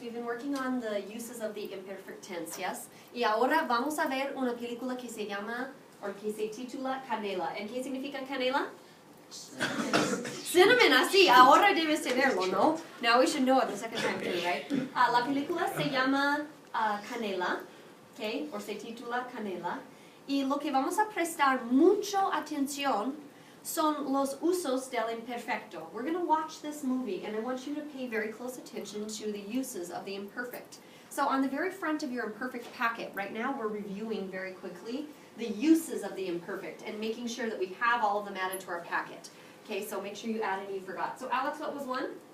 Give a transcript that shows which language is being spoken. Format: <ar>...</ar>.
<en>We've been working on the uses of the imperfect tense, yes?</en> <es>Y ahora vamos a ver una película que se llama, o que se titula Canela. ¿En qué significa canela? Cinnamon, así. Ahora debes de verlo, ¿no?</es> <en>Now we should know it the second time too, right?</en> <es>La película se llama Canela, okay? O se titula Canela. Y lo que vamos a prestar mucho atención son los usos del imperfecto.</es> <en>We're going to watch this movie, and I want you to pay very close attention to the uses of the imperfect. So on the very front of your imperfect packet, right now we're reviewing very quickly the uses of the imperfect and making sure that we have all of them added to our packet. Okay, so make sure you add any you forgot. So Alex, what was one?</en>